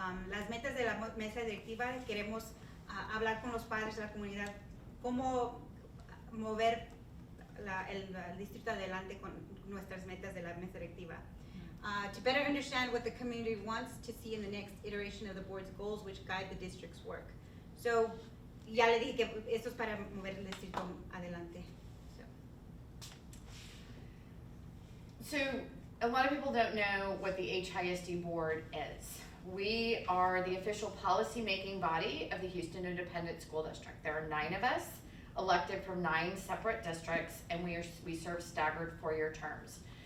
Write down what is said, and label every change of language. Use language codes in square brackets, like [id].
[es] Las metas de la mesa directiva, queremos hablar con los padres de la comunidad, cómo mover el distrito adelante con nuestras metas de la mesa directiva. [en] To better understand what the community wants to see in the next iteration of the board's goals, which guide the district's work. So, [es] ya le dije que esto es para mover el distrito adelante. [en] So, a lot of people don't know what the HISD board is. We are the official policy-making body of the Houston Independent School District. There are 9 of us, elected from 9 separate districts, and we serve staggered 4-year terms.